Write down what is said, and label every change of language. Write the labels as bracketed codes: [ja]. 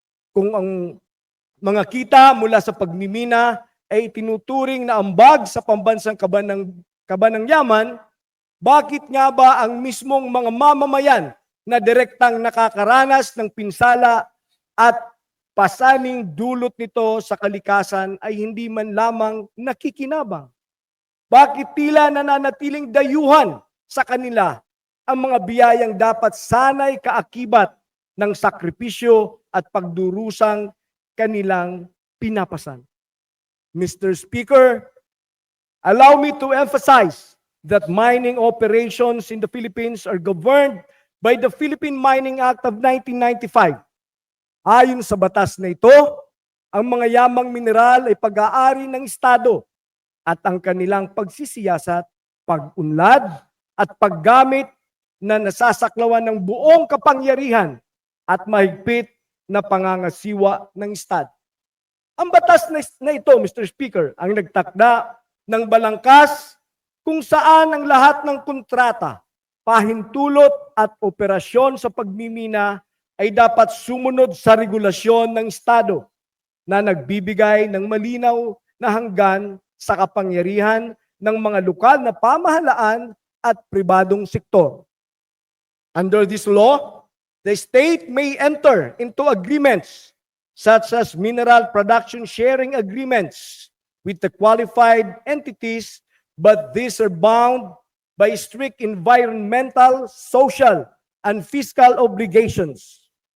[tl] Kung ang mga kita mula sa pagmimina ay tinuturing na ambag sa pambansang kaban ng yaman, bakit nga ba ang mismong mga mamamayan na direktang nakakaranas ng pinsala at pasaning dulot nito sa kalikasan ay hindi man lamang nakikinabang? Bakit tila nananatiling dayuhan sa kanila ang mga biyayang dapat sanay kaakibat ng sakripisyo at pagdurusang kanilang pinapasan? [en] Mr. Speaker, allow me to emphasize that mining operations in the Philippines are governed by the Philippine Mining Act of 1995. [tl] Ayon sa batas na ito, ang mga yamang mineral ay pag-aari ng Estado at ang kanilang pagsisiyasat, pag-unlad at paggamit na nasasaklawan ng buong kapangyarihan at mahigpit na pangangasiwa ng Estado. Ang batas na ito, Mr. Speaker, ang nagtakda ng balangkas kung saan ang lahat ng kontrata, pahintulot at operasyon sa pagmimina ay dapat sumunod sa regulasyon ng Estado na nagbibigay ng malinaw na hanggan sa kapangyarihan ng mga lokal na pamahalaan at pribadong sektor. [en] Under this law, the state may enter into agreements such as mineral production sharing agreements with the qualified entities, but these are bound by strict environmental, social, and fiscal obligations.